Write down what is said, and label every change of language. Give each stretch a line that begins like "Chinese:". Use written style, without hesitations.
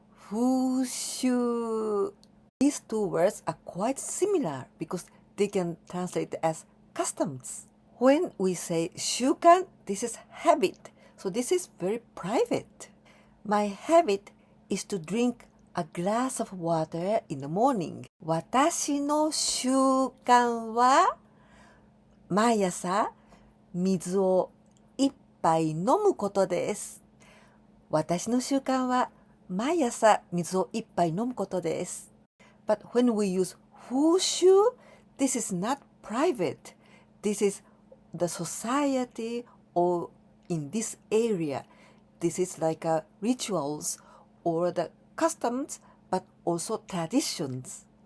English: 風習 These two words are quite similar because they can translate as customs. When we say 習慣, this is habit. So this is very private. My habit is to drink a glass of water in the morning.
Japanese: 私の習慣は毎朝水を一杯飲むことです。私の習慣は毎朝水を一杯飲むことです。
English: But when we use 風習, this is not private. This is the society or in this area. This is like rituals or the customs, but also traditions.